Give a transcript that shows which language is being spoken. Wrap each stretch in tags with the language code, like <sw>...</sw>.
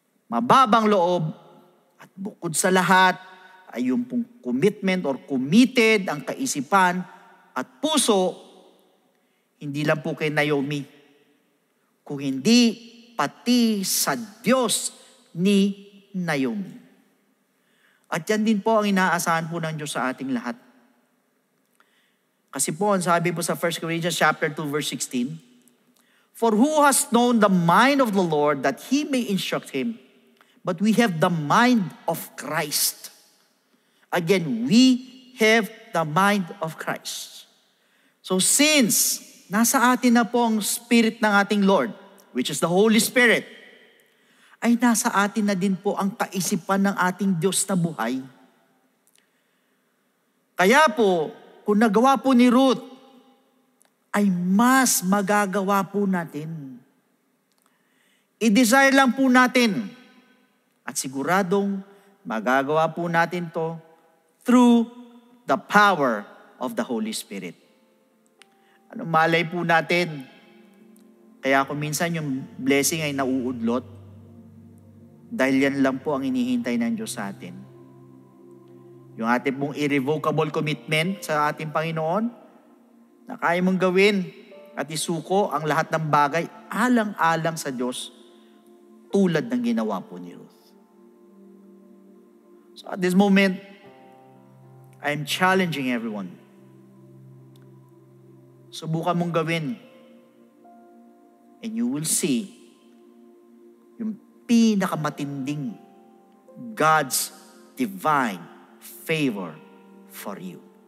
<tl>Mababang loob at bukod sa lahat ay yung pong commitment or committed ang kaisipan at puso, hindi lang po kay Naomi, kung hindi pati sa Diyos ni Naomi. At yan din po ang inaasahan po ng Diyos sa ating lahat. Kasi po, ang sabi po sa</tl> <en>1 Corinthians chapter 2 verse 16, for who has known the mind of the Lord that He may instruct him? But we have the mind of Christ. Again, we have the mind of Christ.</en> <tl>So since nasa atin na po ang Spirit ng ating Lord,</tl> <en>which is the Holy Spirit,</en> <tl>ay nasa atin na din po ang kaisipan ng ating Diyos na buhay. Kaya po, kung nagawa po ni Ruth, ay mas magagawa po natin. I-desire lang po natin. At siguradong magagawa po natin to</tl> <en>through the power of the Holy Spirit.</en> <tl>Ano malay po natin? Kaya kung minsan yung blessing ay nauudlot, dahil yan lang po ang inihintay ng Diyos sa atin. Yung ating pong irrevocable commitment sa ating Panginoon, na kaya mong gawin at isuko ang lahat ng bagay alang-alang sa Diyos, tulad ng ginawa po ni Ruth.</tl> <en>So at this moment, I'm challenging everyone.</en> <tl>Subukan mong gawin.</tl> <en>And you will see</en> <tl>yung pinakamatinding</tl> <en>God's divine favor for you.</en>